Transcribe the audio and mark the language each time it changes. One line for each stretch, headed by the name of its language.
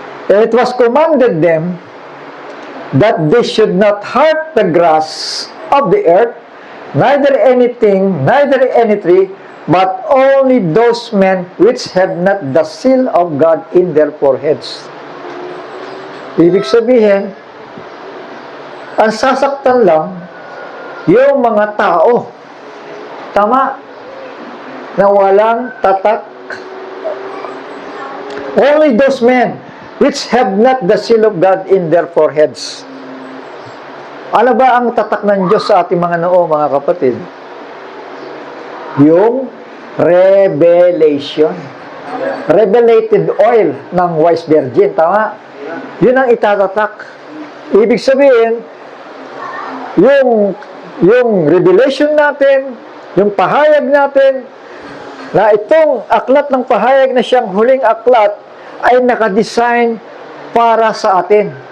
English: And it was commanded them that they should not hurt the grass of the earth, neither anything, neither any tree, but only those men which have not the seal of God in their foreheads.
Filipino: Ibig sabihin, ang sasaktan lang yung mga tao. Tama? Na walang tatak.
English: Only those men which have not the seal of God in their foreheads.
Filipino: Ano ba ang tatak ng Diyos sa ating mga noo, mga kapatid? Yung revelation. Revelated oil ng wise virgin. Tama? Yun ang itatatak. Ibig sabihin, yung revelation natin, yung pahayag natin, na itong aklat ng pahayag na siyang huling aklat ay nakadesign para sa atin.